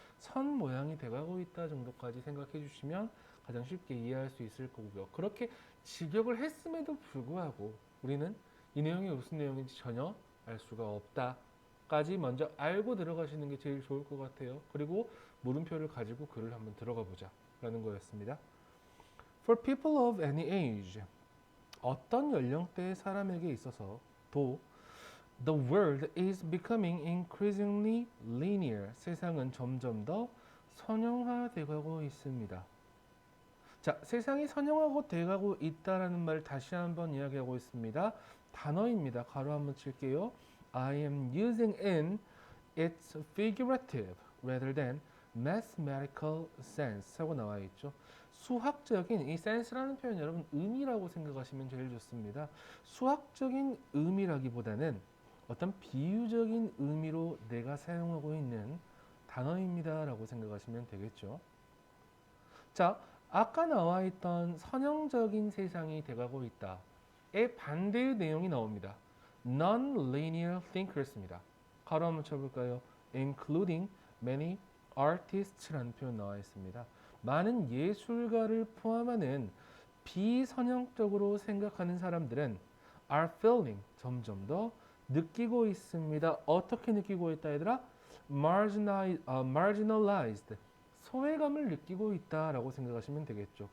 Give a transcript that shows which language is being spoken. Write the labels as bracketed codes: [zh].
[ko] 선 모양이 돼가고 있다 정도까지 생각해 주시면 가장 쉽게 이해할 수 있을 거고요. 그렇게 직역을 했음에도 불구하고 우리는 이 내용이 무슨 내용인지 전혀 알 수가 없다까지 먼저 알고 들어가시는 게 제일 좋을 것 같아요. 그리고 물음표를 가지고 글을 한번 들어가 보자 라는 거였습니다. [en] For people of any age [ko] 어떤 연령대의 사람에게 있어서도 [en] The world is becoming increasingly linear. [ko] 세상은 점점 더 선형화되고 있습니다. 자, 세상이 선형화고 돼가고 있다라는 말 다시 한번 이야기하고 있습니다. 단어입니다. 가로 한번 칠게요. [en] I am using in its figurative rather than mathematical sense [ko] 하고 나와 있죠. 수학적인 이 sense라는 표현 여러분 의미라고 생각하시면 제일 좋습니다. 수학적인 의미라기보다는 어떤 비유적인 의미로 내가 사용하고 있는 단어입니다 라고 생각하시면 되겠죠. 자, 아까 나와 있던 선형적인 세상이 돼가고 있다의 반대의 내용이 나옵니다. [en] Non-linear thinkers [ko] 입니다. 가로 한번 쳐볼까요? [en] Including many artists [ko] 라는 표현 나와 있습니다. 많은 예술가를 포함하는 비선형적으로 생각하는 사람들은 [en] are feeling [ko] 점점 더 느끼고 있습니다. 어떻게 느끼고 있다 얘들아? marginalized 소외감을 느끼고 있다라고 생각하시면 되겠죠.